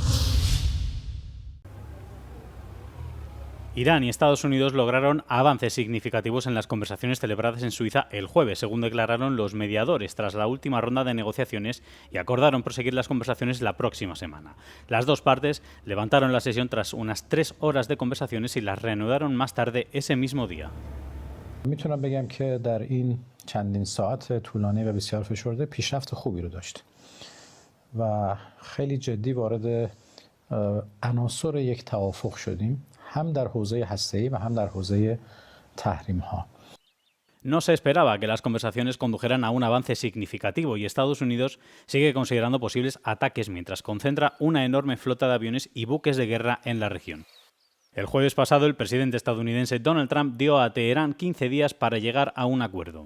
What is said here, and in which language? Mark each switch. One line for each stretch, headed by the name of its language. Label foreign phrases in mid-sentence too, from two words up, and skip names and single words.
Spanish: Irán y Estados Unidos lograron avances significativos en las conversaciones celebradas en Suiza el jueves, según declararon los mediadores tras la última ronda de negociaciones, y acordaron proseguir las conversaciones la próxima semana. Las dos partes levantaron la sesión tras unas 3 horas de conversaciones y las reanudaron más tarde ese mismo día.
Persian: میتونم بگم که در این چندین ساعت طولانی و بسیار فشرده پیشرفت خوبی رو داشت و خیلی جدی وارد عناصر یک توافق شدیم. هم در حوزه هسته‌ای و هم در حوزه تحریم‌ها.
Spanish: No se esperaba que las conversaciones condujeran a un avance significativo y Estados Unidos sigue considerando posibles ataques mientras concentra una enorme flota de aviones y buques de guerra en la región. El jueves pasado, el presidente estadounidense Donald Trump dio a Teherán 15 días para llegar a un acuerdo.